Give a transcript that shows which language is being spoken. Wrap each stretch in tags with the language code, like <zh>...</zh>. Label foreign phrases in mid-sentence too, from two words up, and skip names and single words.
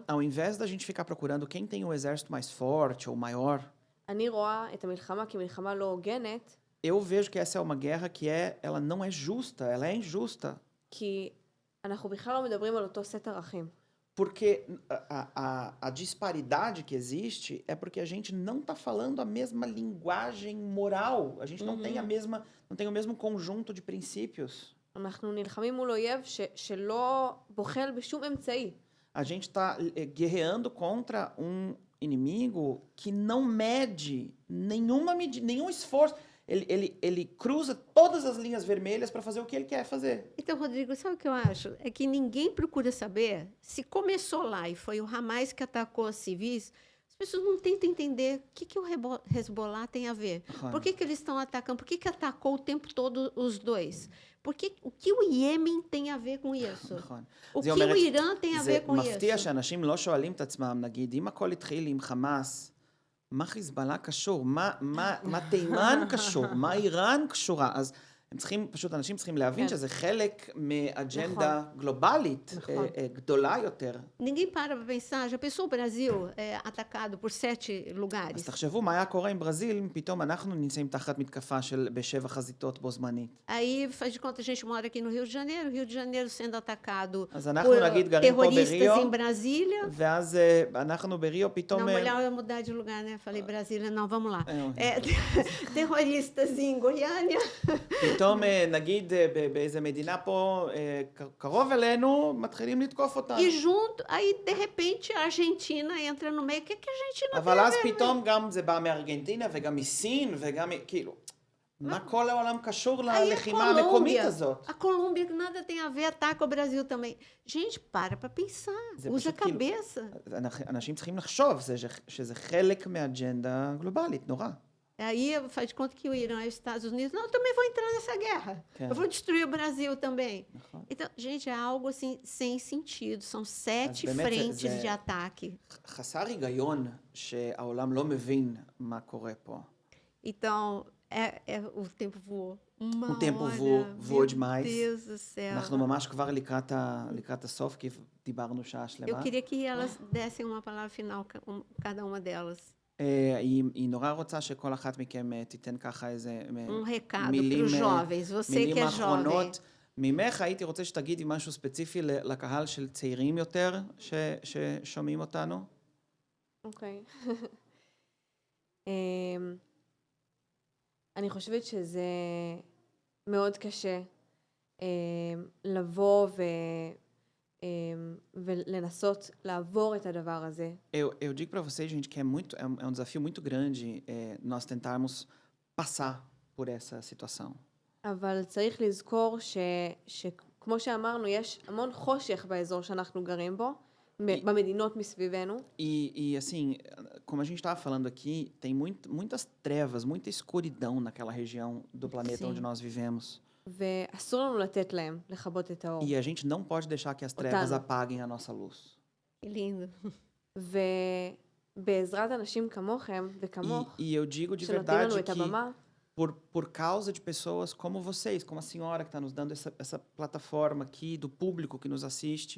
<pt>Ao invés da gente ficar procurando quem tem um exército mais forte ou maior,</pt> <he>אני רואה את המלחמה כמלחמה לא הוגנת,</he> <pt>eu vejo que essa é uma guerra que ela não é justa, ela é injusta.</pt> <he>כי אנחנו בכלל לא מדברים על אותו סט ערכים.</he> <pt>Porque a disparidade que existe é porque a gente não está falando a mesma linguagem moral. A gente não tem não tem o mesmo conjunto de princípios.</pt> <he>אנחנו נלחמים מול אויב שלא בוחל בשום אמצעי.</he> <pt>A gente está guerreando contra um inimigo que não mede nenhum esforço. Ele cruza todas as linhas vermelhas para fazer o que ele quer fazer. Então, Rodrigo, sabe o que eu acho? É que ninguém procura saber se começou lá e foi o Hamas que atacou os civis. As pessoas não tentam entender o que o Hezbollah tem a ver. Por que eles estão atacando? Por que atacou o tempo todo os dois? O que o Iêmen tem a ver com isso?</pt> <he>נכון.</he> <pt>O</pt> <he>זה</he> <pt>que</pt> <he>אומרת,</he> <pt>o Irã tem a</pt> <he>זה</he> <pt>ver com</pt> <he>מפתיע</he> <pt>isso?</pt> <he>שאנשים לא שואלים את עצמם, נגיד, אם הכל התחיל עם חמאס, מה קשור? מה תימן קשור? מה איראן קשורה? אז אנשים צריכים להבין כן. שזה חלק מאג'נדה גלובלית גדולה יותר.</he> <pt>Ninguém para pensar. Já pensou o Brasil atacado por 7 lugares?</pt> <he>אז תחשבו מה היה קורה עם ברזיל, אם פתאום אנחנו נמצאים תחת מתקפה ב7 חזיתות בו זמנית.</he> <pt>Aí, faz de conta, a gente mora aqui no Rio de Janeiro sendo atacado</pt> <he>אז אנחנו</he> <pt>por</pt> <he>נגיד גרים פה</he> <pt>terroristas</pt> <he>בריו,</he> <pt>em Brasília.</pt> <he>ואז אנחנו בריו פתאום...</he> <pt>Não, melhor eu mudar de lugar, né? Falei Brasília, não, vamos lá. É, Terroristas em Goiânia.</pt> <he>פתאום נגיד באיזה מדינה פה קרוב אלינו, מתחילים לתקוף אותנו.</he> <pt>E junto, aí de repente a Argentina entra no meio. O que a Argentina tem</pt> <he>אבל</he> <pt>a</pt> <he>אז</he> <pt>ver?</pt> <he>פתאום גם זה בא מארגנטינה וגם מסין וגם כאילו, מה כל העולם קשור</he> <pt>Aí a</pt> <he>ללחימה המקומית</he> <pt>Colômbia,</pt> <he>הזאת?</he> <pt>a Colômbia que nada tem a ver, ataca o Brasil também. Gente, para pensar,</pt> <he>זה</he> <pt>usa a</pt> <he>פשוט כאילו-</he> <pt>cabeça.</pt> <he>אנשים צריכים לחשוב שזה חלק מאג'נדה גלובלית, נורא.</he> <pt>Aí faz de conta que o Irã e os Estados Unidos, não, eu também vou entrar nessa guerra. É. Eu vou destruir o Brasil também.</pt> <he>נכון.</he> <pt>Então, gente, é algo assim sem sentido. São 7</pt> <he>באמת</he> <pt>frentes</pt> <he>זה-</he> <pt>de ataque.</pt> <he>חסר היגיון שהעולם לא מבין מה קורה פה.</he> <pt>Então, o tempo voou. Uma O tempo hora, voou meu demais. Deus do céu.</pt> <he>אנחנו ממש כבר לקראת הסוף, כי דיברנו שעה</he> <pt>Eu</pt> <he>שלמה.</he> <pt>queria que elas dessem uma palavra final, cada uma delas.</pt> <he>היא נורא רוצה שכל אחת מכם תיתן ככה איזה</he> <pt>Recado para</pt> <he>מילים,</he> <pt>os jovens, você que</pt> <he>מילים</he> <pt>é jovem.</pt> <he>האחרונות. ממך הייתי רוצה שתגידי משהו ספציפי לקהל של צעירים יותר ששומעים אותנו. אוקיי. אני חושבת שזה מאוד קשה לבוא ולנסות לעבור את הדבר הזה.</he> <pt>Eu digo para vocês, gente, que é um desafio muito grande nós tentarmos passar por essa situação.</pt> <he>אבל צריך לזכור שכמו שאמרנו, יש המון חושך באזור שאנחנו גרים בו, במדינות מסביבנו.</he> <pt>E assim, como a gente estava falando aqui, tem muitas trevas, muita escuridão naquela região do planeta Sim. onde nós vivemos.</pt> <he>ואסור לנו לתת להם לכבות את האור.</he> <pt>E a gente não pode deixar que as trevas Otano. apaguem a nossa luz. Que lindo.</pt> <he>ובעזרת אנשים כמוכם וכמוך,</he> <pt>E eu digo de</pt> <he>שנותנים לנו</he> <pt>verdade</pt> <he>את</he> <pt>que</pt> <he>הבמה,</he> <pt>por causa de pessoas como vocês, como a senhora que está nos dando essa plataforma aqui, do público que nos assiste,</pt>